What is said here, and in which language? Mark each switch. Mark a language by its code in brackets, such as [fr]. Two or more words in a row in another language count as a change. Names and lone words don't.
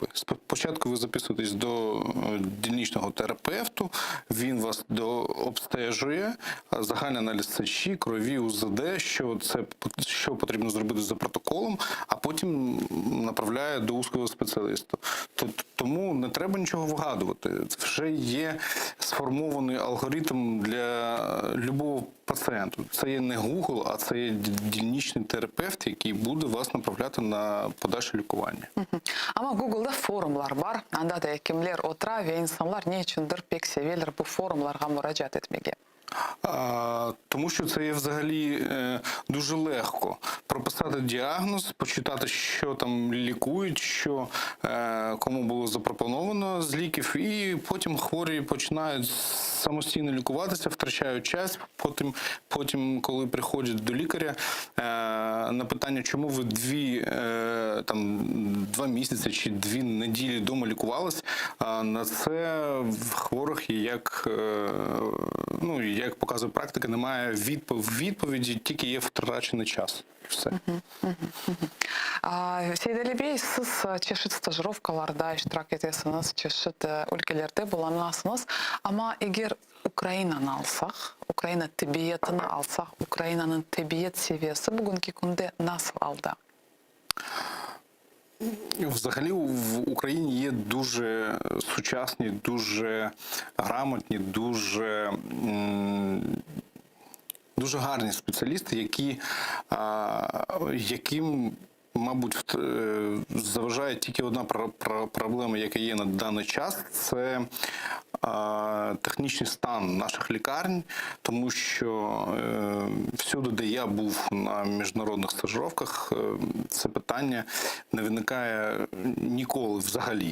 [uk] Спочатку ви записуєтесь до дільничного терапевту, він вас обстежує, загальний аналіз сечі, крові, УЗД, що потрібно зробити за протоколом, а потім направляє до узкого спеціаліста. Тому не треба нічого вигадувати. Це вже є сформований алгоритм для любого пацієнта. Це є не Google, а це є дільничний терапевт, який буде вас направляти на подальше лікування. [crh] Ama Google'da forumlar var. Anda da hekimler otura ve insanlar ne içindir pek severler bu forumlarga müracaat etmege. [uk] Тому що це є взагалі дуже легко. Прописати діагноз, почитати, що там лікують, що кому було запропоновано з ліків, і потім хворі починають самостійно лікуватися, втрачають час. Потім коли приходять до лікаря, на питання, чому ви 2 місяці чи 2 неділі вдома лікувались, на це в хворих є як показує практика, немає відповіді, тільки є втрачений час. Все. [crh] Seydali Bey, siz çeşit stajировкаларда iştirak etesiniz, çeşit ülkelerde bulunasınız. Ama eğer Ukrayna'nı alsak, Ukrayna tabiatını alsak, Ukrayna'nın tabiat seviyesi bugünkü günde nasıl aldı? [uk] Взагалі в Україні є дуже сучасні, дуже грамотні, дуже гарні спеціалісти, яким, мабуть, заважає тільки одна проблема, яка є на даний час – це технічний стан наших лікарень, тому що всюди, де я був на міжнародних стажировках, це питання не виникає ніколи взагалі.